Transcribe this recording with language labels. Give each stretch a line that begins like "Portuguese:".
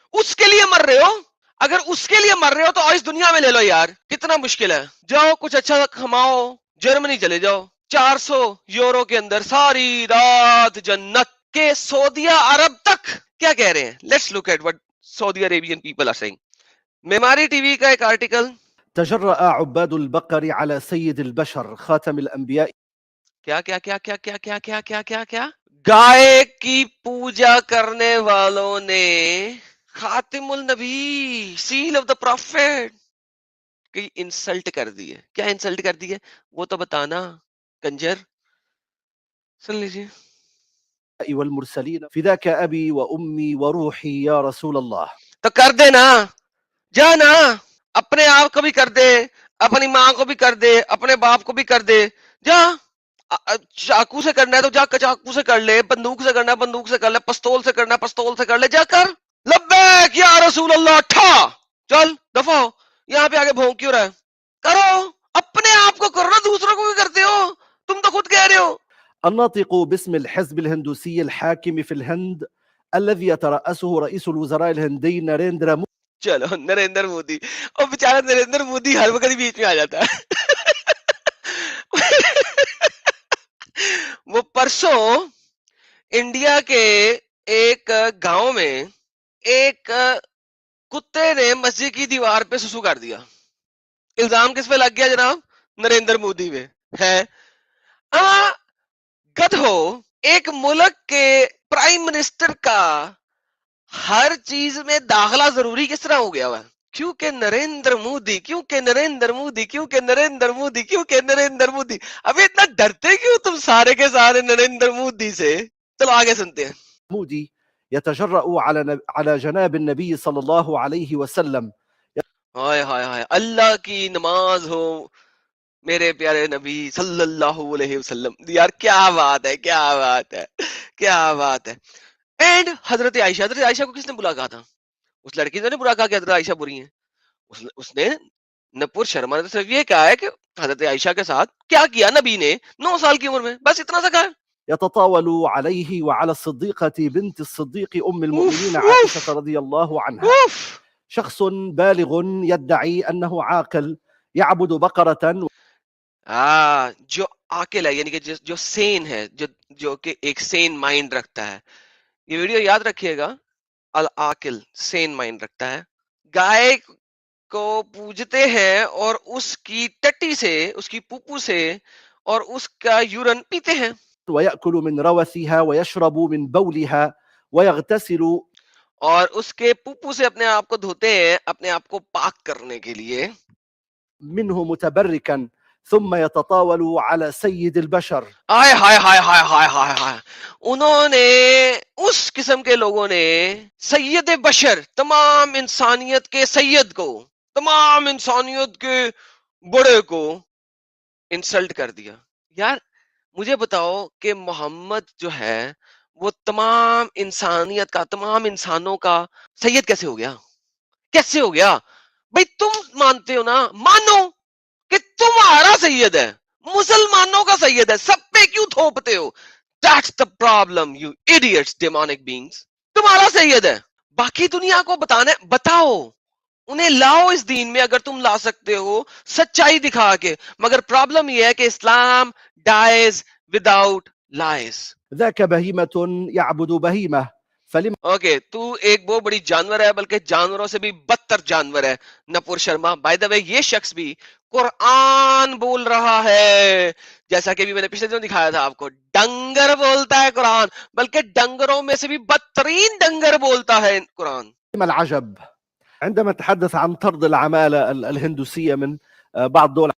Urdu: اس کے لیے مر رہے ہو؟ اگر اس کے لیے مر رہے ہو تو اس دنیا میں لے لو یار، کتنا مشکل ہے. جاؤ کچھ اچھا کھماؤ، جرمنی چلے جاؤ، 400 یورو کے اندر ساری رات جنت. کے سعودیہ عرب تک کیا کہہ رہے ہیں؟
English: Let's look at what Saudi Arabian people are saying.
Urdu: معماری T V کا ایک آرٹیکل.
Arabic: تجرأ عباد البقر على سيد البشر خاتم الأنبياء.
Urdu: کیا کیا کیا کیا کیا کیا کیا کیا کیا کیا گائے کی پوجا کرنے والوں نے خاتم النبی، سیل آف دا پروفیٹ کی انسلٹ کر دی ہے. کیا انسلٹ کر دی ہے وہ تو بتانا کنجر. سن لیجیے.
Arabic: والمرسلين فداك أبي وأمي وروحي يا رسول الله.
Urdu: تو کر دے نا، جا نا، اپنے آپ کو بھی کر دے، اپنی ماں کو بھی کر دے، اپنے باپ کو بھی کر دے. جا، چاقو سے کرنا ہے تو جا چاقو سے کر لے، بندوق سے کرنا ہے بندوق سے کر لے، پستول سے کرنا ہے پستول سے کر لے، جا کر. لبیک یا رسول اللہ، ٹھا چل دفع ہو، یہاں پہ آگے بھونک کیوں رہا ہے؟ کرو، اپنے آپ کو کرو نا، دوسروں کو بھی کرتے ہو، تم تو خود کہہ رہے ہو.
Arabic: الناطق باسم الحزب الهندوسي الحاكم في الهند الذي يترأسه رئيس الوزراء الهندي ناريندرا مودي.
Urdu: چلو نریندر مودی، اور بیچارہ نریندر مودی ہر وقت بیچ میں آ جاتا ہے. وہ پرسوں انڈیا کے ایک گاؤں میں ایک کتے نے مسجد کی دیوار پہ سسو کر دیا. الزام کس پہ لگ گیا جناب؟ نریندر مودی میں ہے. گدھو، ایک ملک کے پرائم منسٹر کا ہر چیز میں داخلہ ضروری کس طرح ہو گیا ہوا؟ کیونکہ نریندر مودی، کیونکہ نریندر مودی، کیونکہ نریندر مودی، کیونکہ نریندر مودی. ابھی اتنا ڈرتے کیوں تم سارے کے سارے نریندر مودی سے؟ چلو آگے سنتے ہیں.
Arabic: مودي يتجرأ على جناب النبي صلى الله عليه وسلم.
Urdu: ہائے ہائے ہائے، اللہ کی نماز ہو میرے پیارے نبی صلی اللہ علیہ وسلم. یار کیا بات ہے، کیا بات ہے، کیا بات ہے. اینڈ حضرت عائشہ کو کس نے برا کہا تھا؟ اس لڑکی نے برا کہا کہ حضرت عائشہ بری ہیں. اس نے نپور شرما نے صرف یہ کہا ہے کہ حضرت عائشہ کے ساتھ کیا کیا نبی نے 9 سال کی عمر میں، بس اتنا سا کہا ہے.
Arabic: يتطاول عليه وعلى الصديقة بنت الصديق أم المؤمنين عائشة رضي الله عنها. شخص بالغ يدعي أنه عاقل يعبد بقرة.
Urdu: جو عاقل ہے یعنی کہ جو سین ہے، جو کہ ایک سین مائنڈ رکھتا ہے. یہ ویڈیو یاد رکھیے گا، العاقل سین مائنڈ رکھتا ہے. گائے کو پوجتے ہیں اور اس کی ٹٹی سے، اس کی پوپو سے اور اس کا یورن پیتے ہیں.
Arabic: ويأكل من روثها ويشرب من بولها ويغتسل.
Urdu: اور اس کے پوپو سے اپنے آپ کو دھوتے ہیں، اپنے آپ کو پاک کرنے کے لیے.
Arabic: منه متبركا ثم يتطاول على سيد البشر.
Urdu: ہائے ہائے ہائے ہائے ہائے ہائے ہائے، انہوں نے، اس قسم کے لوگوں نے سید بشر، تمام انسانیت کے سید کو، تمام انسانیت کے بڑے کو انسلٹ کر دیا. یار مجھے بتاؤ کہ محمد جو ہے وہ تمام انسانیت کا، تمام انسانوں کا سید کیسے ہو گیا؟ کیسے ہو گیا بھائی؟ تم مانتے ہو نا، مانو کہ تمہارا سید ہے، مسلمانوں کا سید ہے، سب پہ کیوں تھوپتے ہو؟
English: That's the problem, you idiots, demonic beings.
Urdu: تمہارا سید ہے، باقی دنیا کو بتاؤ، انہیں لاؤ اس دین میں اگر تم لا سکتے ہو سچائی دکھا کے. مگر پرابلم یہ ہے کہ اسلام
English: dies without lies.
Arabic: ذاك بهيمة يعبد بهيمة فلم
Urdu: okay تو ایک بہت بڑی جانور ہے، بلکہ جانوروں سے بھی بدتر جانور ہے نپور شرما. بائی دا وے یہ شخص بھی قرآن بول رہا ہے، جیسا کہ بھی میں نے پچھلے دنوں دکھایا تھا آپ کو. ڈنگر بولتا ہے قرآن، بلکہ ڈنگروں میں سے بھی بدترین ڈنگر بولتا ہے قرآن.
Arabic: العجب عندما تحدث عن طرد العمالة الهندوسية من بعض دول